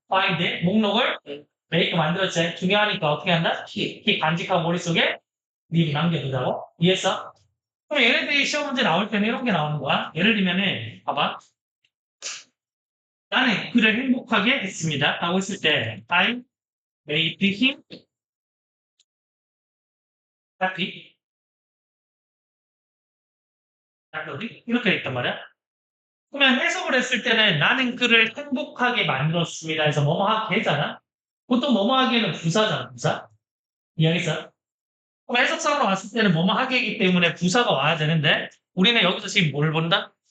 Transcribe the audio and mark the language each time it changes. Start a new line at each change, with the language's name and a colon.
Korean: find, 목록을 make 만들었지. 중요하니까 어떻게 한다? keep 간직하고 머릿속에 미리 남겨두자고. 이해했어? 그럼 얘네들이 시험 문제 나올 때는 이런 게 나오는 거야. 예를 들면은 봐봐. 나는 그를 행복하게 했습니다. 라고 했을 때
English: I made him happy.
Korean: 이렇게 돼 있단 말이야. 그러면 해석을 했을 때는 나는 그를 행복하게 만들었습니다. 해서 뭐뭐하게 했잖아. 보통 뭐뭐하게는 부사잖아. 부사. 이해하겠어? 그럼 해석상으로 봤을 때는 뭐뭐하게이기 때문에 부사가 와야 되는데 우리는 여기서 지금 뭘 본다?